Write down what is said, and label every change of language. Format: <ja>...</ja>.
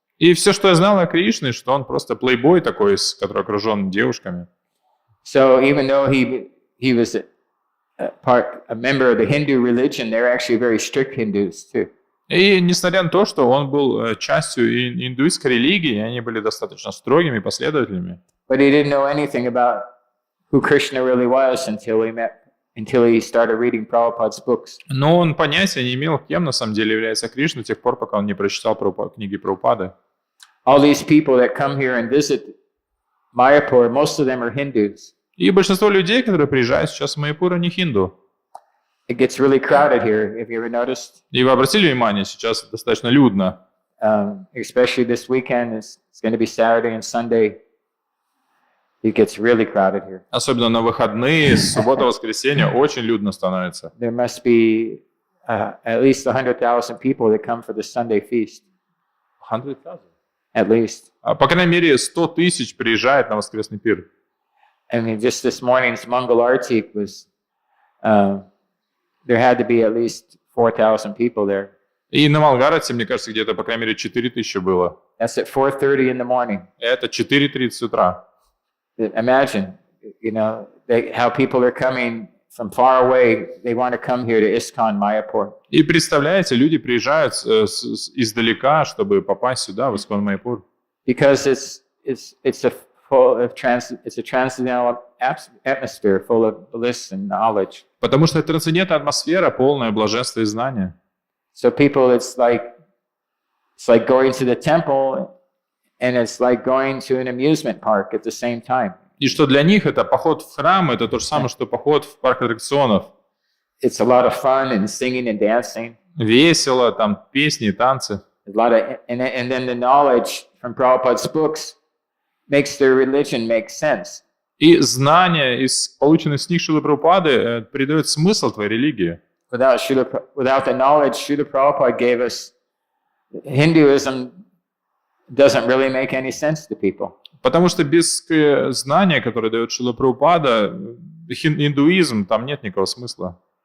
<ru>И все, что я знал о Кришне, что он просто плейбой такой, который окружен девушками.</ru> <en>So even though he was a member of the Hindu religion, they're actually very strict Hindus too.</en> <ru>И несмотря на то, что он был частью индуистской религии, они были достаточно строгими, последовательными.</ru> <en>But he didn't know anything about who Krishna really was until he started reading Prabhupada's books.</en> <ru>Но он понятия не имел, кем на самом деле является Кришна, до тех пор, пока он не прочитал книги Прабхупады.</ru> <en>All these people that come here and visit Mayapur, most of them are Hindus.</en> <ru>И большинство людей, которые приезжают сейчас в Майяпур, они хинду.</ru> <en>It gets really crowded here. Have you ever noticed?</en> <ru>И вы обратили внимание, сейчас достаточно людно.</ru> <en>Especially this weekend, it's going to be Saturday and Sunday. It gets really crowded here.</en> <ru>Особенно на выходные, суббота, воскресенье, очень людно становится.</ru> <en>There must be at least 100,000 people that come for the Sunday feast. 100,000? At least.</en> <ru>По крайней мере, 100 тысяч приезжает на воскресный пир.</ru> <en>I mean, just this morning's Mangal Arti was, there had to be at least 4,000 people there.</en> <ru>И на Малгарате, мне кажется, где-то, по крайней мере, 4 тысячи было.</ru> <en>That's at 4:30 in the morning.</en> <ru>Это 4:30 утра.</ru> <en>Imagine, how people are coming from far away. They want to come here to ISKCON Mayapur.</en> <ru>И представляете, люди приезжают издалека, чтобы попасть сюда, в ISKCON Майяпур.</ru> <en>Because it's a transcendental atmosphere full of bliss and knowledge.</en> <ru>Потому что это трансцендентная атмосфера, полная блаженства и знания.</ru> <en>So people, it's like going to the temple, and it's like going to an amusement park at the same time.</en> <ru>И что для них это поход в храм, это то же самое, что поход в парк аттракционов.</ru> <en>It's a lot of fun and singing and dancing.</en> <ru>Весело, там песни, танцы.</ru> <en>A lot of, and then the knowledge from Prabhupada's books makes their religion make sense.</en> <ru>И знания, полученные с них Шрилы Прабхупады, придают смысл твоей религии.</ru> <en>Without the knowledge Srila Prabhupada gave us, Hinduism doesn't really make any sense to people.</en> <ru>Потому что без знания, которое дает Шрила Прабхупада, индуизм, там нет никакого смысла.</ru>